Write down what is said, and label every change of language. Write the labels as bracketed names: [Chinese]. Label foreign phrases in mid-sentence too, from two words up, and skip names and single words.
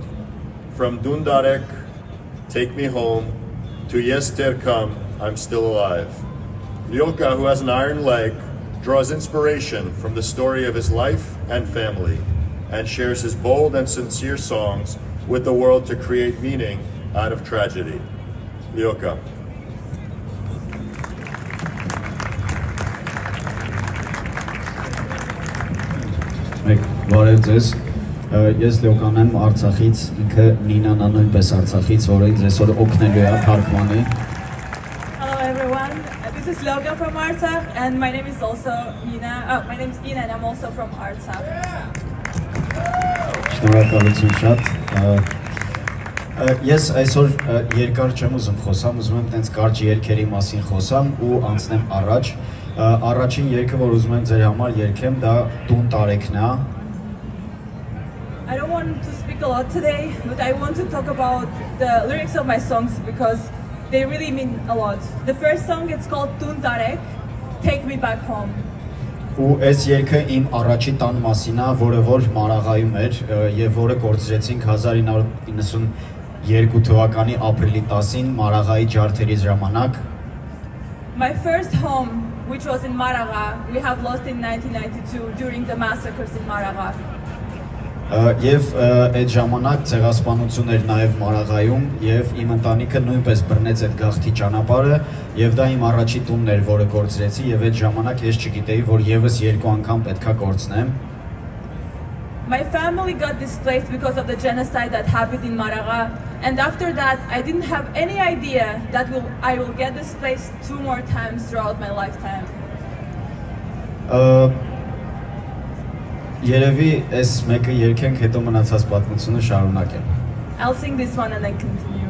[English] From Dundarek, Take Me Home, to Yes Der Come, I'm Still Alive. Lyoka, who has an iron leg, draws inspiration from the story of his life and family, and shares his bold and sincere songs with the world to create meaning out of tragedy. Lyoka. [Armenian] Բարև ձեզ, ես Լյոկան եմ Արցախից, ինքը Նինան նույնպես Արցախից, որը ինձ այսօր օգնելու է թարգմանի։ [English] Hello everyone, this is Lyoka from Artsakh and my name is also Nina. My name is Nina and I'm also from Artsakh. [Armenian] Շնորհակալություն շատ։ Ես այսօր երկար չեմ ուզում խոսամ, ուզում եմ տենց կարճ երգերի մասին խոսամ ու անցնեմ առաջ։ Առաջին երգը, որ ուզում եմ ձեր համար երգեմ, դա Տուն տարեքն է։ [English] I don't want to speak a lot today, but I want to talk about the lyrics of my songs because they really mean a lot. The first song, it's called Tun Tarek, Take Me Back Home. [Armenian] Ու այս երգը իմ առաջի տան մասին է, որը որ Մարաղայում էր եւ որը կորցրեցինք 1992 թվականի ապրիլի 10-ին Մարաղայի ջարդերի ժամանակ։ [English] My first home, which was in Maragha, we have lost in 1992 during the massacres in Maragha. [Armenian] Եվ այդ ժամանակ ցեղասպանություն էր նաև Մարաղայում եւ իմ ընտանիքը նույնպես բռնեց այդ գաղթի ճանապարհը եւ դա իմ առաջի տունն էր, որը կորցրեցի եւ այդ ժամանակ ես չգիտեի, որ եւս երկու անգամ պետքա կորցնեմ։ [English] My family got displaced because of the genocide that happened in Maragha, and after that I didn't have any idea that I will get displaced 2 more times throughout my lifetime. [Armenian] Երևի այս մեկը երգենք, հետո մնացած պատմությունը շարունակեմ։ [English] I'll sing this one and then continue.